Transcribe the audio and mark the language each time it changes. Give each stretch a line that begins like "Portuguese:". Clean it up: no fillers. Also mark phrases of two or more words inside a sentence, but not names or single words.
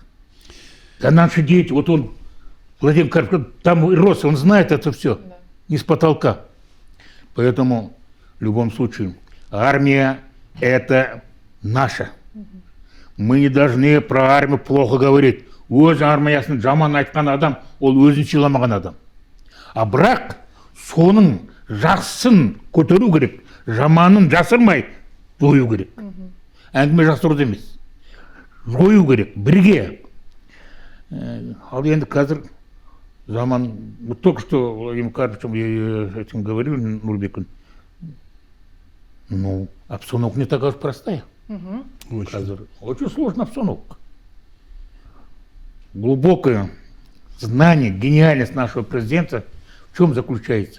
Russian: Да наши дети, вот он, Владимир Карпович, там рос, он знает это все, не с потолка. Поэтому, в любом случае, армия – это наша. Мы не должны про армию плохо говорить.
Kazakh: Өз армиясын жаман айтқан адам, ол өзін сыйламаған адам. А бірақ соның жақсысын көтеру керек, жаманын жасырмай жою керек. Әңгіме жасыруды емес. Жою керек, бірге. Ал енді қазір заман,
Russian: вот только что Владимир Карповичем я этим говорил, Нурбеком, ну, обстановка не такая уж простая. Очень сложная обстановка. Глубокое знание, гениальность нашего президента в чем заключается?